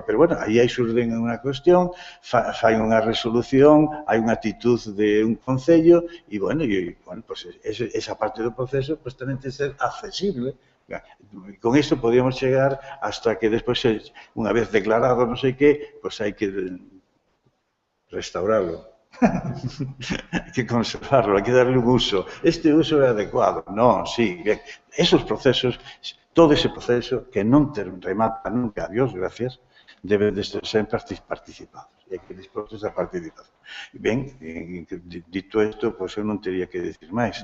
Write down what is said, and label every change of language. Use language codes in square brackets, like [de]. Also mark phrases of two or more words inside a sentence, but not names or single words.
[gl] Pero bueno, aí surden unha cuestión, fai unha resolución, hai unha actitud de un concello e bueno, pues esa parte do proceso pues tamén ten que ser accesible. Con isto podíamos chegar hasta que despois, unha vez declarado non sei que, pues hai que restaurarlo. [es] Hay que conservarlo, hay que darle un uso. [gl] Este uso é adecuado. Non, sí, bien. Esos procesos, todo ese proceso que non te remata nunca, [es] a Dios gracias, [gl] deben de ser sempre participados. E hai que dispostos a participación. Ben, dito isto, pois eu non teria que decir máis.